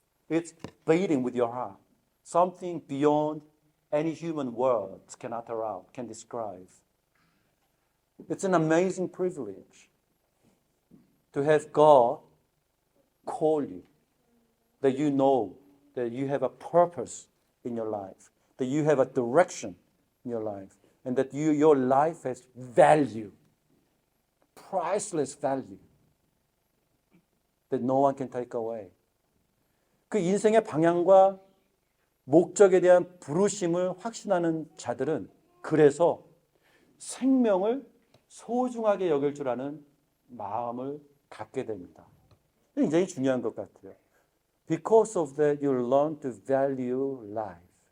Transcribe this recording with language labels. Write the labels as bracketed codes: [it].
[en] It's beating with your heart. Something beyond any human words can utter out, can describe. It's an amazing privilege to have God call you, that you know that you have a purpose in your life, that you have a direction in your life, and that your life has value, priceless value, that no one can take away. [ko] 그 인생의 방향과 목적에 대한 부르심을 확신하는 자들은 그래서 생명을 소중하게 여길 줄 아는 마음을 갖게 됩니다. 굉장히 중요한 것 같아요. [en] Because of that, you learn to value life.